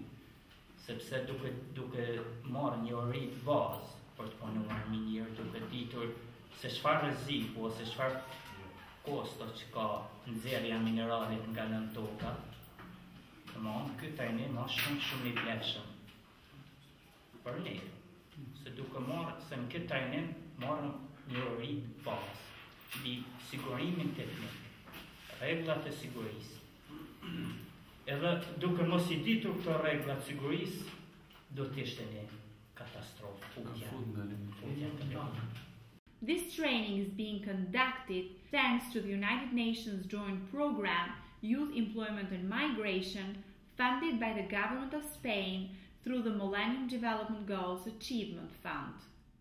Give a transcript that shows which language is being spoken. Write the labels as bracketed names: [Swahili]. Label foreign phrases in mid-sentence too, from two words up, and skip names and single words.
[Albanian] sepse duke marrë një ori të bazë për të punuar minjerë, duke ditur se çfarë rreziku ose çfarë kosto që ka nxjerrja e mineralit nga nën toka, domethënë ky trajnim është shumë i vlefshëm për ne, se duke marrë se në këtë trajnim marrëm një ori të bazë mbi sigurimin teknik, rregullat e sigurisë. Edhe duke mos i ditur këto rregulla të sigurisë, do të ishte një katastrofë. [English] This training is being conducted thanks to the United Nations Joint Program Youth Employment and Migration, funded by the government of Spain through the Millennium Development Goals Achievement Fund.